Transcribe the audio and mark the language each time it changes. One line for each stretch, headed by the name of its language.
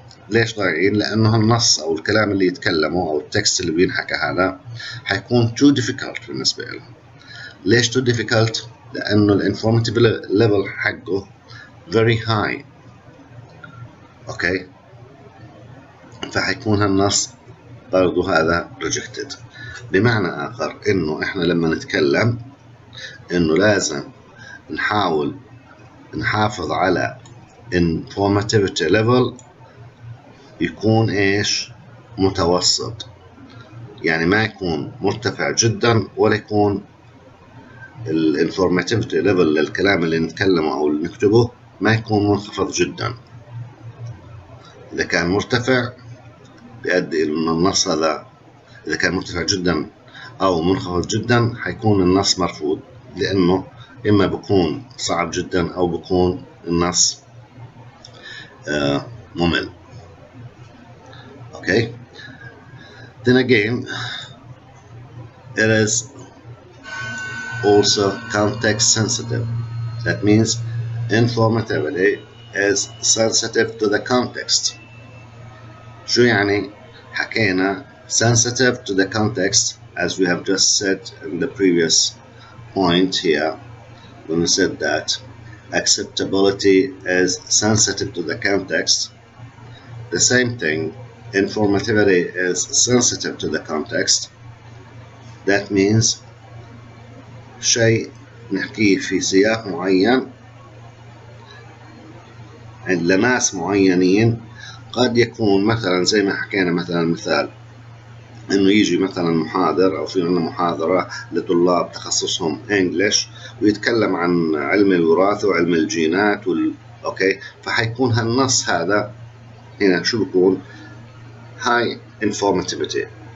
Arabic: ليش ضايعين؟ لأنه النص أو الكلام اللي يتكلمه أو التكست اللي بينحكى هذا حيكون
English: too difficult
Arabic: بالنسبة لهم. ليش
English: too difficult؟
Arabic: لأنه
English: الانفورماتيف level
Arabic: حقه
English: very high.
Arabic: أوكي، فحيكون هالنص برضو هذا
English: rejected.
Arabic: بمعنى آخر إنه إحنا لما نتكلم إنه لازم نحاول نحافظ على
English: informativity level
Arabic: يكون إيش؟ متوسط، يعني ما يكون مرتفع جدا ولا يكون الانفورماتيفيتي ليفل للكلام اللي نتكلمه أو اللي نكتبه ما يكون منخفض جدا. إذا كان مرتفع بيؤدي إلى أن النص هذا إذا كان مرتفع جدا أو منخفض جدا حيكون النص مرفوض، لأنه إما بيكون صعب جدا أو بيكون النص ممل.
English: Okay. Then again, it is also context sensitive. That means informativity is sensitive to the context.
Arabic: شو يعني؟ حكينا
English: sensitive to the context, as we have just said in the previous point here when we said that acceptability is sensitive to the context. The same thing, informativity is sensitive to the context. That means
Arabic: شيء نحكيه في سياق معين عند ناس معينين قد يكون مثلا زي ما حكينا مثلا مثال انه يجي مثلا محاضر او في عندنا محاضرة لطلاب تخصصهم انجليش ويتكلم عن علم الوراثة وعلم الجينات اوكي، فحيكون هالنص هذا هنا شو بيكون؟
English: high informativity.